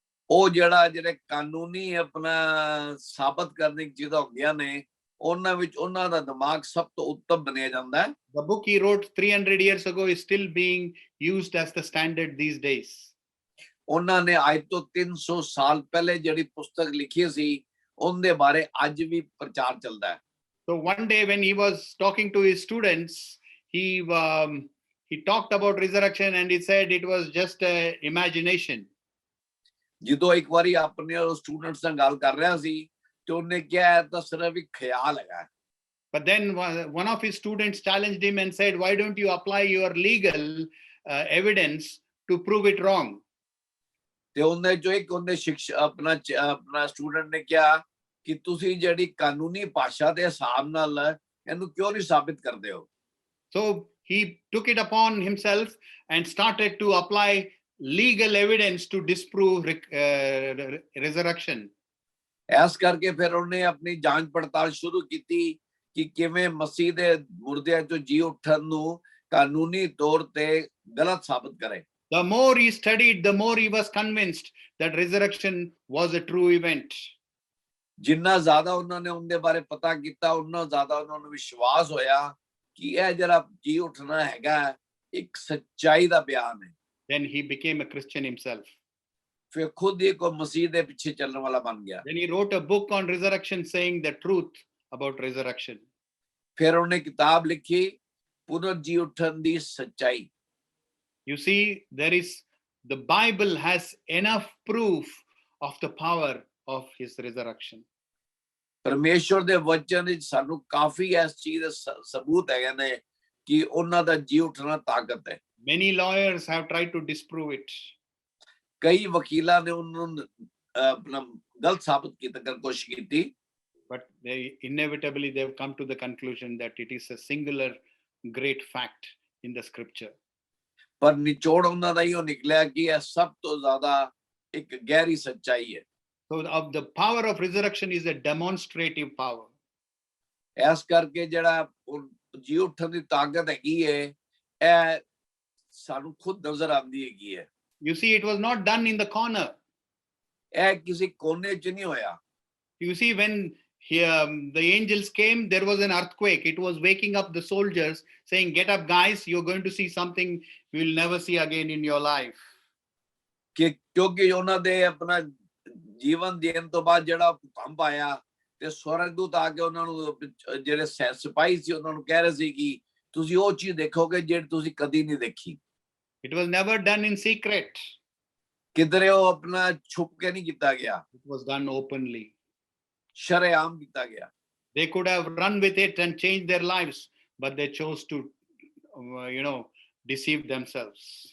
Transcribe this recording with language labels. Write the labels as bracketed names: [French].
[Punjabi] ਉਹ ਜਿਹੜੇ ਕਾਨੂੰਨੀ ਆਪਣਾ ਸਾਬਤ ਕਰਨ ਦੀ ਚੀਜ਼ਾਂ ਹੁੰਦੀਆਂ ਨੇ, ਉਹਨਾਂ ਵਿੱਚ ਉਹਨਾਂ ਦਾ ਦਿਮਾਗ ਸਭ ਤੋਂ ਉੱਤਮ ਬਣਿਆ ਜਾਂਦਾ ਹੈ। [English] The book he wrote 300 years ago is still being used as the standard these days. [Punjabi] ਉਹਨਾਂ ਨੇ ਅੱਜ ਤੋਂ 300 ਸਾਲ ਪਹਿਲੇ ਜਿਹੜੀ ਪੁਸਤਕ ਲਿਖੀ ਸੀ, ਉਹਦੇ ਬਾਰੇ ਅੱਜ ਵੀ ਪ੍ਰਚਾਰ ਚੱਲਦਾ ਹੈ। [English] So one day when he was talking to his students, he talked about resurrection and he said it was just imagination. [Punjabi] ਜਦੋਂ ਇੱਕ ਵਾਰੀ ਆਪਣੇ ਸਟੂਡੈਂਟਸ ਨਾਲ ਗੱਲ ਕਰ ਰਿਹਾ ਸੀ, ਤੇ ਉਹਨੇ ਕਿਹਾ ਇਹ ਤਾਂ ਸਿਰਫ ਇੱਕ ਖਿਆਲ ਹੈਗਾ। [English] But then one of his students challenged him and said, why don't you apply your legal evidence to prove it wrong? [Punjabi] ਤੇ ਉਹਨੇ ਜੋ ਇੱਕ ਉਹਨੇ ਸਿੱਖਿਆ ਆਪਣਾ ਸਟੂਡੈਂਟ ਨੇ ਕਿਹਾ ਕਿ ਤੁਸੀਂ ਜਿਹੜੀ ਕਾਨੂੰਨੀ ਭਾਸ਼ਾ ਦੇ ਹਿਸਾਬ ਨਾਲ ਇਹਨੂੰ ਕਿਉਂ ਨਹੀਂ ਸਾਬਿਤ ਕਰਦੇ ਹੋ? [English] So he took it upon himself and started to apply legal evidence to disprove resurrection. [Punjabi] ਇਸ ਕਰਕੇ ਫਿਰ ਉਹਨੇ ਆਪਣੀ ਜਾਂਚ ਪੜਤਾਲ ਸ਼ੁਰੂ ਕੀਤੀ ਕਿ ਕਿਵੇਂ ਮਸੀਹ ਦੇ ਮੁਰਦਿਆਂ ਚੋਂ ਜੀ ਉੱਠਣ ਨੂੰ ਕਾਨੂੰਨੀ ਤੌਰ ਤੇ ਗਲਤ ਸਾਬਤ ਕਰੇ। [English] The more he studied, the more he was convinced that resurrection was a true event. [Punjabi] ਜਿੰਨਾ ਜ਼ਿਆਦਾ ਉਹਨਾਂ ਨੇ ਉਹਦੇ ਬਾਰੇ ਪਤਾ ਕੀਤਾ, ਉਹਨਾਂ ਜ਼ਿਆਦਾ ਉਹਨਾਂ ਨੂੰ ਵਿਸ਼ਵਾਸ ਹੋਇਆ ਕਿ ਇਹ ਜਿਹੜਾ ਜੀ ਉੱਠਣਾ ਹੈਗਾ ਇੱਕ ਸੱਚਾਈ ਦਾ ਬਿਆਨ ਹੈ। [English] Then he became a Christian himself. [Punjabi] ਫਿਰ ਖੁਦ ਹੀ ਕੋ ਮਸੀਹ ਦੇ ਪਿੱਛੇ ਚੱਲਣ ਵਾਲਾ ਬਣ ਗਿਆ। [English] Then he wrote a book on resurrection saying the truth about resurrection. [Punjabi] ਫਿਰ ਉਹਨੇ ਕਿਤਾਬ ਲਿਖੀ ਪੁਨਰ ਜੀ ਉੱਠਣ ਦੀ ਸੱਚਾਈ। [English] You see, the Bible has enough proof of the power of his resurrection. [Punjabi] ਪਰਮੇਸ਼ਵਰ ਦੇ ਵਚਨ ਵਿੱਚ ਸਾਨੂੰ ਕਾਫੀ ਇਸ ਚੀਜ਼ ਦੇ ਸਬੂਤ ਹੈਗੇ ਨੇ ਕਿ ਉਹਨਾਂ ਦਾ ਜੀ ਉੱਠਣਾ ਤਾਕਤ ਹੈ। [English] Many lawyers have tried to disprove it. [Punjabi] ਕਈ ਵਕੀਲਾਂ ਨੇ ਉਹਨਾਂ ਨੂੰ ਆਪਣਾ ਗਲਤ ਸਾਬਤ ਕਰਨ ਦੀ ਕੋਸ਼ਿਸ਼ ਕੀਤੀ। [English] But inevitably they've come to the conclusion that it is a singular great fact in the scripture. [Punjabi] ਪਰ ਨਿਚੋੜ ਉਹਨਾਂ ਦਾ ਹੀ ਉਹ ਨਿਕਲਿਆ ਕਿ ਇਹ ਸਭ ਤੋਂ ਜ਼ਿਆਦਾ ਇੱਕ ਗਹਿਰੀ ਸੱਚਾਈ ਹੈ। [English] So the power of resurrection is a demonstrative power. [Punjabi] ਇਸ ਕਰਕੇ ਜਿਹੜਾ ਜੀ ਉੱਠਣ ਦੀ ਤਾਕਤ ਹੈਗੀ ਹੈ, ਇਹ ਸਾਨੂੰ ਖੁਦ ਨਜ਼ਰ ਆਉਂਦੀ ਹੈਗੀ ਹੈ। [English] You see, it was not done in the corner. [Punjabi] ਇਹ ਕਿਸੇ ਕੋਨੇ 'ਚ ਨਹੀਂ ਹੋਇਆ। [English] You see, when the angels came, there was an earthquake. It was waking up the soldiers, saying, "Get up, guys! You're going to see something you will never see again in your life." [Punjabi] ਕਿ ਕਿਉਂਕਿ ਉਹਨਾਂ ਦੇ ਆਪਣਾ ਜੀਵਨ ਦੇਣ ਤੋਂ ਬਾਅਦ ਜਿਹੜਾ ਭੂਕੰਪ ਆਇਆ ਤੇ ਸਵਰਗਦੂਤ ਆ ਕੇ ਉਹਨਾਂ ਨੂੰ ਜਿਹੜੇ ਸਿਪਾਹੀ ਸੀ ਉਹਨਾਂ ਨੂੰ ਕਹਿ ਰਹੇ ਸੀ ਕਿ ਤੁਸੀਂ ਉਹ ਚੀਜ਼ ਦੇਖੋਗੇ ਜਿਹੜੀ ਤੁਸੀਂ ਕਦੀ ਨਹੀਂ ਦੇਖੀ। [English] It was never done in secret. [Punjabi] ਕਿਧਰੇ ਉਹ ਆਪਣਾ ਛੁਪ ਕੇ ਨਹੀਂ ਕੀਤਾ ਗਿਆ। [English] It was done openly. [Punjabi] ਸ਼ਰੇਆਮ ਕੀਤਾ ਗਿਆ। [English] They could have run with it and changed their lives, but they chose to, deceive themselves.